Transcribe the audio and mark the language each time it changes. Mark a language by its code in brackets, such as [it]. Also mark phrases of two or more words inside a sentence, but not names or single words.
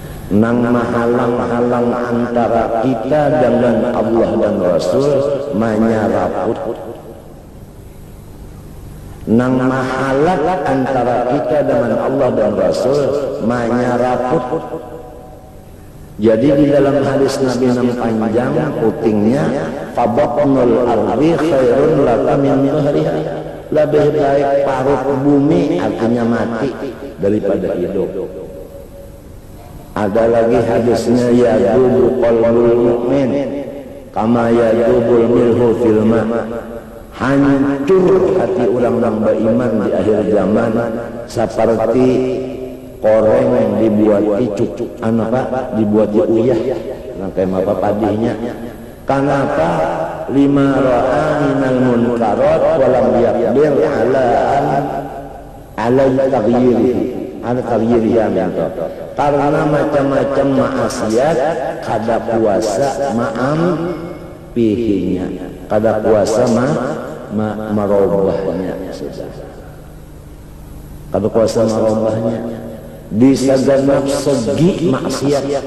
[bjn] nang mahalang-halang antara kita dengan Allah dan Rasul manyaraput, nang mahalat antara kita dengan Allah dan Rasul manyaraput. Jadi di dalam hadis Nabi yang panjang putingnya, [ar] فبطن الأرض خير لك من ظهرها, [bjn] lebih baik paruh bumi artinya mati daripada hidup. Ada lagi hadisnya, [ar] يذوب قلب المؤمن كما يذوب الملح في الماء, [bjn] hancur hati orang beriman di akhir zaman seperti koreng yang dibuat cucuk dibuat uyah rangkai apa padihnya. [ar] Kenapa? لما رأى من المنكرات ولم يقدر على تغييرها minta. [bjn] Karena macam-macam maksiat kada puasa pihinya, kada puasa marobahnya, kada puasa marobahnya di segenap segi maksiat.